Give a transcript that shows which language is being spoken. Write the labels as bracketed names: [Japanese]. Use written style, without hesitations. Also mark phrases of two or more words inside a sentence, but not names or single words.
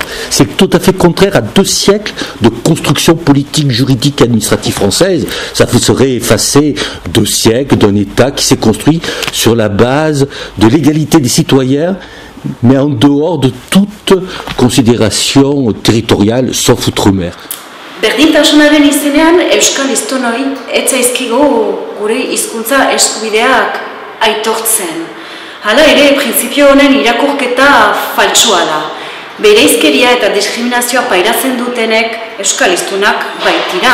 [French] C'est tout à fait contraire à 2 siècles de construction politique, juridique et administrative française. Ça serait effacer 2 siècles d'un État qui s'est construit sur la base de l'égalité des citoyens, mais en dehors de toute considération territoriale, sauf outre-mer. [Basque] Berdintasunaren izenean, euskal hiztunoi ez zaizkigu gure hizkuntza eskubideak aitortzen. Hala ere, printzipio honen irakurketa faltsua da. Bereizkeria eta diskriminazioa pairatzen dutenek euskal hiztunak baitira.